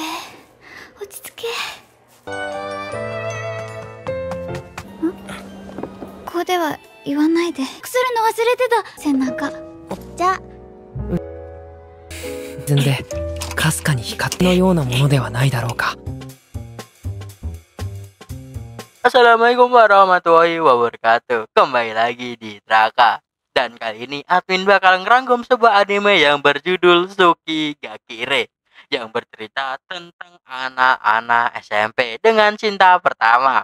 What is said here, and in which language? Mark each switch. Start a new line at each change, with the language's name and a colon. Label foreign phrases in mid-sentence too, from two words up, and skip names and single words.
Japanese: 落ち着け。ここでは言わないで。くするの忘れてた。背中。じゃ。沈んでかすかに光のようなものではないだろうか。
Arabic: السلام عليكم ورحمة الله وبركاته.
Indonesian: Kembali lagi di Traka. Dan kali ini admin bakal ngerangkum sebuah anime yang berjudul Tsuki ga Kire, yang bercerita tentang anak-anak SMP dengan cinta pertama.